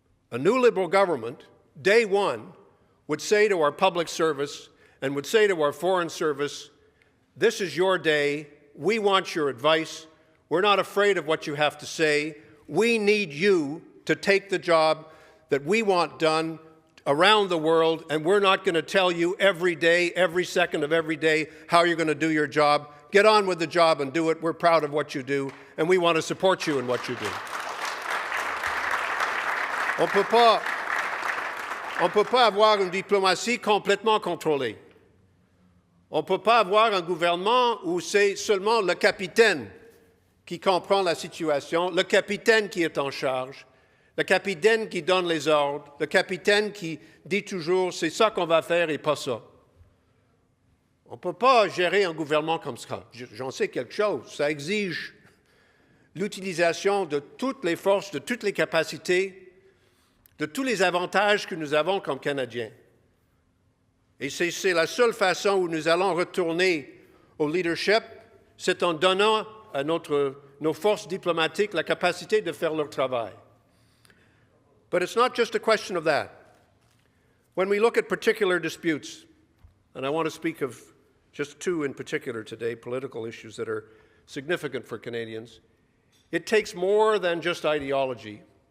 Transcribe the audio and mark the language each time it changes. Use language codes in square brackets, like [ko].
[en] A new Liberal government, day one, would say to our public service and would say to our foreign service, this is your day, we want your advice, we're not afraid of what you have to say, we need you to take the job that we want done around the world, and we're not going to tell you every day, every second of every day, how you're going to do your job. Get on with the job and do it. We're proud of what you do, and we want to support you in what you do. [fr] On ne peut pas avoir une diplomatie complètement contrôlée. On ne peut pas avoir un gouvernement où c'est seulement le capitaine qui comprend la situation, le capitaine qui est en charge, le capitaine qui donne les ordres, le capitaine qui dit toujours « c'est ça qu'on va faire et pas ça ». On ne peut pas gérer un gouvernement comme ça. J'en sais quelque chose. Ça exige l'utilisation de toutes les forces, de toutes les capacités, de tous les avantages que nous avons comme Canadiens. Et c'est la seule façon où nous allons retourner au leadership, c'est en donnant à nos forces diplomatiques la capacité de faire leur travail. [en] But it's not just a question of that. When we look at particular disputes, and I want to speak of just two in particular today, political issues that are significant for Canadians, it takes more than just ideology.